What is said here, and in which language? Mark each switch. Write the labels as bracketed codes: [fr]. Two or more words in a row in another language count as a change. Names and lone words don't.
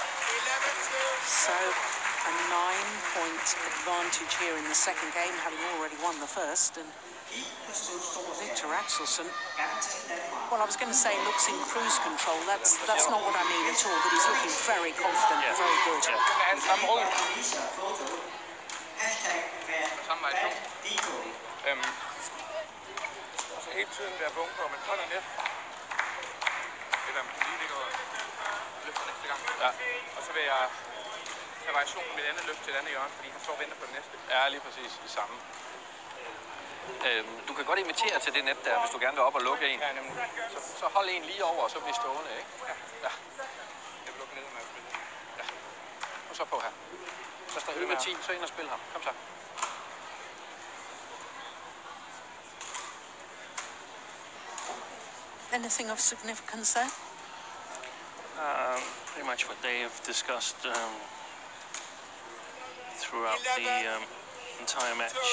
[en] So, a 9-point advantage here in the second game, having already won the first. And Victor Axelsen, well, I was going to say looks in cruise control. That's not what I mean at all, but he's looking very confident, Yeah. very good. Yeah. [da] Hans samme rød. Samme vej. Og så hele tiden være bunker, og man holder net. Eller man lige ligger og løfter næste gang. Ja. Og så vil jeg have variationen med et andet løft til et andet hjørne, fordi han står og venter på det næste. Ja, lige præcis det samme. Du kan godt invitere til det net der, hvis du gerne vil op og lukke en. Ja, nemlig. Så hold en lige over, og så blive stående, ikke? Ja. Jeg vil lukke ned med at spille. Ja. Og så på her. Så står med 10, så ind og spil ham. Kom så. [en] Anything of significance there? Pretty much what they have discussed throughout the entire match.